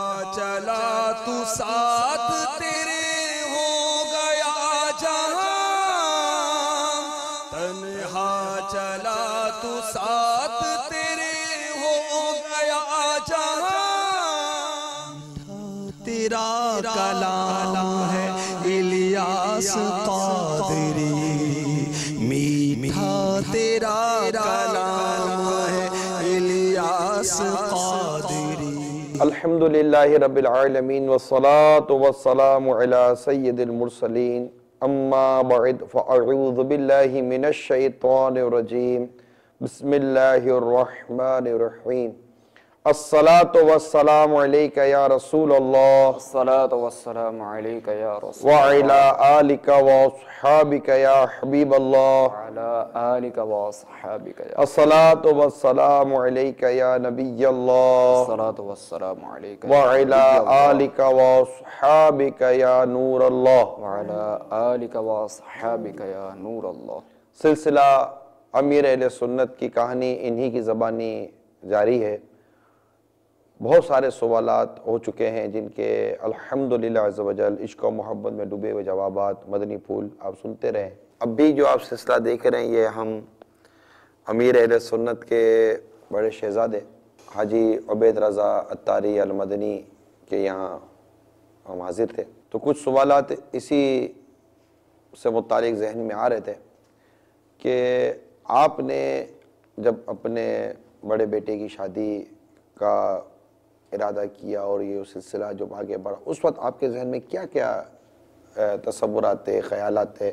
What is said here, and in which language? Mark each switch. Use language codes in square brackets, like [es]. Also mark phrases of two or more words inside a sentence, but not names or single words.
[hi] चला तू साथ तेरे हो गया जहां, तन्हा चला तू साथ तेरे हो गया जहां। तेरा कलाम है इलियास क़ादरी, मीठा तेरा कलाम है इलियास क़ादरी। [ar] الحمد لله رب العالمين والصلاة والسلام على سيد المرسلين أما بعد فأعوذ بالله من الشيطان الرجيم بسم الله الرحمن الرحيم. الصلاة والسلام عليك يا رسول الله, الصلاة والسلام عليك يا رسول وعلى آلك وأصحابك يا حبيب الله, وعلى آلك وأصحابك يا الصلاة والسلام عليك يا نبي الله, الصلاة والسلام عليك وعلى آلك وأصحابك يا نور الله. وعلى آلك وأصحابك يا نور الله. [hi] सिलसिला अमीर अहले सुन्नत की कहानी इन्हीं की ज़बानी जारी है। बहुत सारे सवालात हो चुके हैं जिनके [ar] الحمد لله عز وجل [hi] इश्क़ और मोहब्बत में डूबे हुए जवाबात मदनी फूल आप सुनते रहें। अब भी जो आप सिलसिला देख रहे हैं ये हम अमीर अहले सुन्नत के बड़े शहज़ादे हाजी उबैद रज़ा अत्तारी अल मदनी के यहाँ हम हाजिर थे, तो कुछ सवालात इसी से मुतालिक ज़हन में आ रहे थे कि आपने जब अपने बड़े बेटे की शादी का इरादा किया और ये सिलसिला जो आगे बढ़ा, उस वक्त आपके जहन में क्या क्या तसव्वुरात थे, ख़यालात थे?